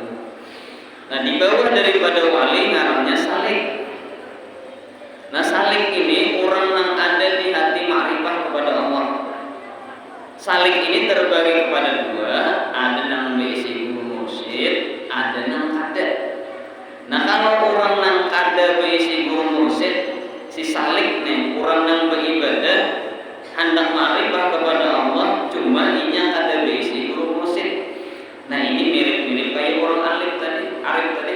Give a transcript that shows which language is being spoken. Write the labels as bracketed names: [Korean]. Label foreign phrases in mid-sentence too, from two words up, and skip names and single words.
[Indonesian] Nah di bawah daripada wali namanya salik. Nah salik ini orang yang ada di hati ma'rifah kepada Allah. Salik ini terbagi kepada dua, ada yang berisi guru mursyid, ada yang kada. Nah kalau orang yang kada berisi guru mursyid, si salik nih orang yang beribadah hendak ma'rifah kepada Allah, cuma [Banjar] inya kada berisi guru mursyid. [Indonesian] Nah ini mirip-mirip kayak orang arif tadi.